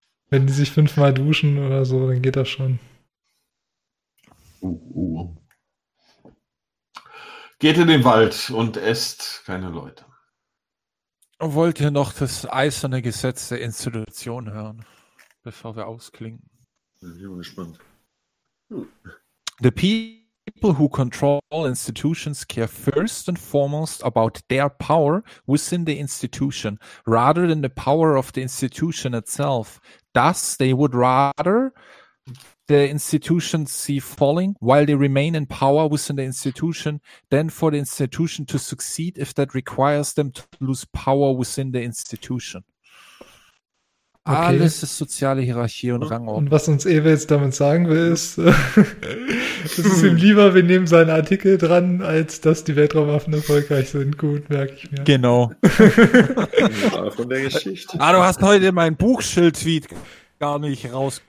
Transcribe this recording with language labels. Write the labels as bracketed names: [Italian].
[German] Wenn die sich 5-mal duschen oder so, dann geht das schon. Geht in den Wald und esst keine Leute. Wollt ihr noch das eiserne Gesetz der Institution hören, bevor wir ausklingen? Ich bin gespannt. [English] The people who control institutions care first and foremost about their power within the institution, rather than the power of the institution itself. Thus, they would rather the institution see falling while they remain in power within the institution, then for the institution to succeed if that requires them to lose power within the institution. [German] Okay. Alles ist soziale Hierarchie und Rangordnung. Und was uns Ewe jetzt damit sagen will, ist, es ist ihm lieber, wir nehmen seinen Artikel dran, als dass die Weltraumwaffen erfolgreich sind. Gut, merke ich mir. Genau. Von der Geschichte. Ah, du hast heute mein Buchschild-Tweet gar nicht raus.